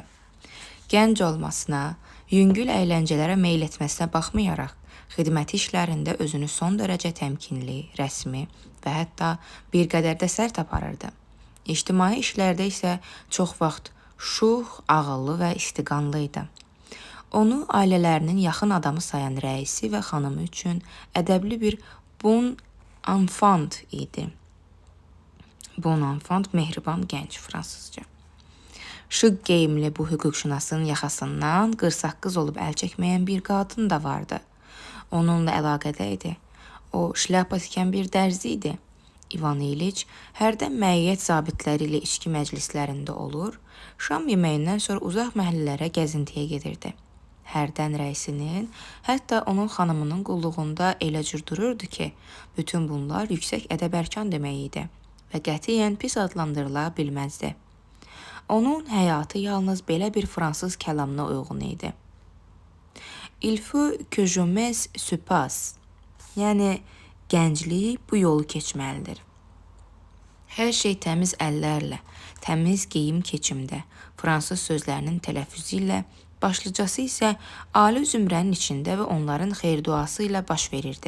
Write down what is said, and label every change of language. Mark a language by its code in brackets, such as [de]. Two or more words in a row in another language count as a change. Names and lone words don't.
[az] Gənc olmasına, yüngül əyləncələrə meyl etməsinə baxmayaraq, xidməti işlərində özünü son dərəcə təmkinli, rəsmi və hətta bir qədər də sərt aparırdı. İctimai işlərdə isə çox vaxt şux, ağıllı və istiqanlı idi. Onu ailələrinin yaxın adamı sayan rəisi və xanımı üçün ədəbli bir [fr] bon enfant [az] idi. [fr] Bon enfant, [az] mehriban gənc fransızca. Şıq geyimli bu hüquqşünasın yaxasından qırsaqqız olub əl çəkməyən bir qadın da vardı. Onunla əlaqədə idi. O, şlyapa tikən bir dərzi idi. İvan İliç hərdən məiyyət zabitləri ilə içki məclislərində olur, şam yeməyindən sonra uzaq məhəllələrə gəzintiyə gedirdi. Hərdən rəisinin, hətta onun xanımının qulluğunda elə cür dururdu ki, bütün bunlar yüksək ədəb-ərkan demək idi və qətiyyən pis adlandırıla bilməzdi. Onun həyatı yalnız belə bir fransız kəlamına uyğun idi. [fr] Il faut que je me passe. [az] Yəni, gənclik bu yolu keçməlidir. Hər şey təmiz əllərlə, təmiz geyim keçimdə, fransız sözlərinin tələffüzü ilə, başlıcası isə ali zümrənin içində və onların xeyirduası ilə baş verirdi.